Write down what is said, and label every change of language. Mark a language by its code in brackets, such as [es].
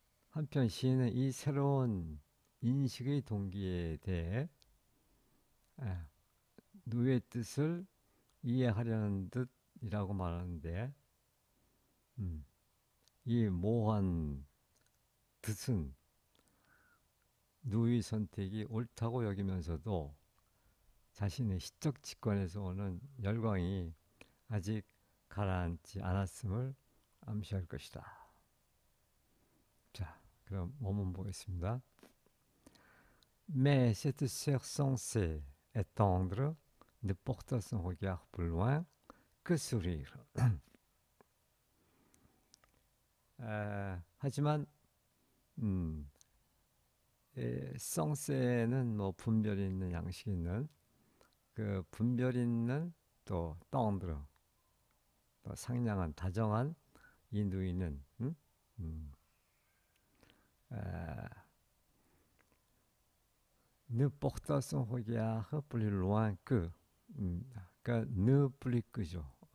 [ko] 한편 시인은 이 새로운 인식의 동기에 대해 아, 누의 뜻을 이해하려는 듯이라고 말하는데 음, 이 모호한 뜻은 누의 선택이 옳다고 여기면서도 자신의 시적 직관에서 오는 열광이 아직 가라앉지 않았음을 암시할 것이다. 자, 그럼 원문 보겠습니다. [fr] Mais cette sœur censée et tendre ne porta son regard plus loin que sourire. [ko] 하지만 음, 성세는 뭐 분별 있는 양식 있는 그 분별 있는 또 tendre 또 상냥한 다정한 이 누이는 에, [fr] ne porta son regard plus loin que [ko] 그러니까 [fr] ne plus que [ko] 죠.